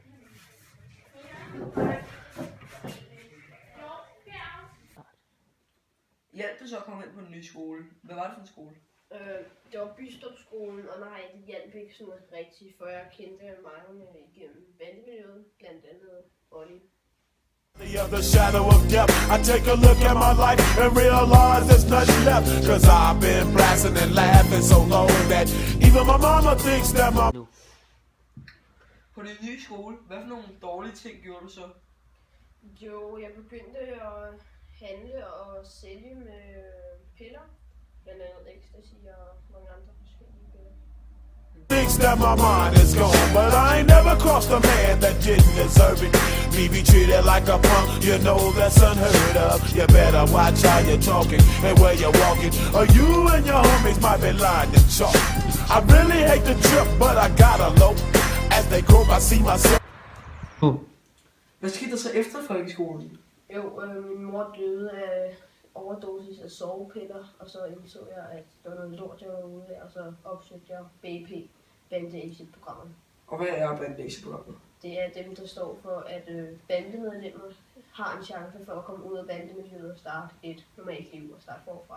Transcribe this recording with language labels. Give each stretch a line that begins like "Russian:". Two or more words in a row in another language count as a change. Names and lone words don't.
Danish: Hjalp det så at komme ind på en ny skole? Hvad var det for en skole? Det var Bystopskolen, og nej, det hjalp ikke sådan rigtigt, for jeg kendte mange igennem bandemiljøet, blandt andet Olli.
English: The shadow of death. I take a look at my life and realize there's nothing left. Cause I've been blasting and laughing so long that even my mama thinks that my...
Danish: På din nye skole, hvad for nogle dårlige ting gjorde du så? Jo, jeg begyndte at handle og sælge med piller, blandt andet ecstasy og mange andre forskellige piller.
English: Thinks that my mind is gone, but I ain't never crossed a man that didn't deserve it. Me be treated like a punk, you know that's unheard of. You better watch how you're talking and where you're walking, or you and your homies might be lying in chalk. I really hate the trip, but I gotta low. As they croak, I see myself.
Danish: Hvad skete der så efter folkeskolen? Jo, min mor døde af overdosis af sovepiller, og så indså jeg, at der var noget lort, jeg var ude af, og så opsøgte jeg BP, Bande-Exit-programmet. Og hvad er Bande-Exit-programmet? Det er dem, der står for, at bandemedlemmer har en chance for at komme ud af bandemiljøet og starte et normalt liv og starte forfra.